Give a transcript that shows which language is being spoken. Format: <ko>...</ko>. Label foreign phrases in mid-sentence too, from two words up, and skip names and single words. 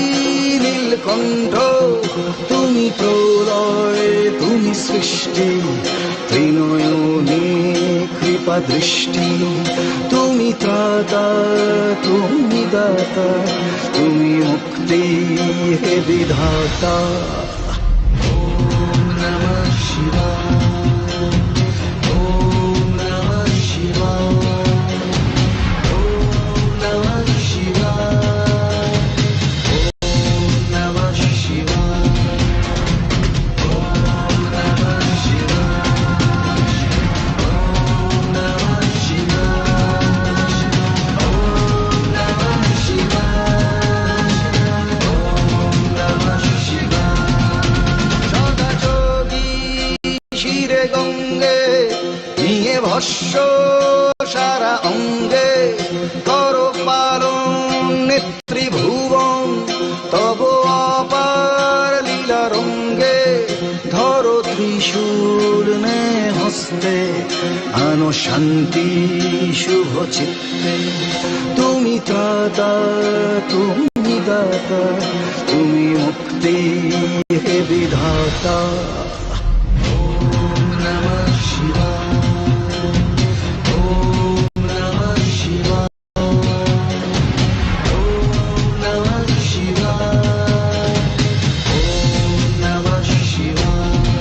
<bn>নীলকণ্ঠ তুমি প্রলয় তুমি সৃষ্টি ত্রিনয়নে কৃত কৃপা দৃষ্টি, তুমি ত্রাতা, তুমি দাতা, তুমি মুক্তি হে বিধাতা।</bn> <sa>ওম নমঃ শিবায়, ওম নমঃ শিবায়, ওম নমঃ শিবায়, ওম নমঃ শিবায়, ওম নমঃ শিবায়, ওম নমঃ শিবায়, ওম নমঃ শিবায়, ওম নমঃ শিবায়।</sa> <bn>সদা যোগী শিরে গঙ্গে, নিয়ে ভস্য সারা অঙ্গে, কর পালন নেত্রিভুবন তব অপার লীলা রঙ্গে। ধরো ত্রিশূল নে হস্তে, আনো শান্তি শুভ চিত্তে। তুমি ত্রাতা, তুমি দাতা, তুমি মুক্তি হে বিধাতা।</bn> <sa>ওম নমঃ শিবায়, ওম নমঃ শিবায়, ওম নমঃ শিবায়, ওম নমঃ শিবায়,</sa>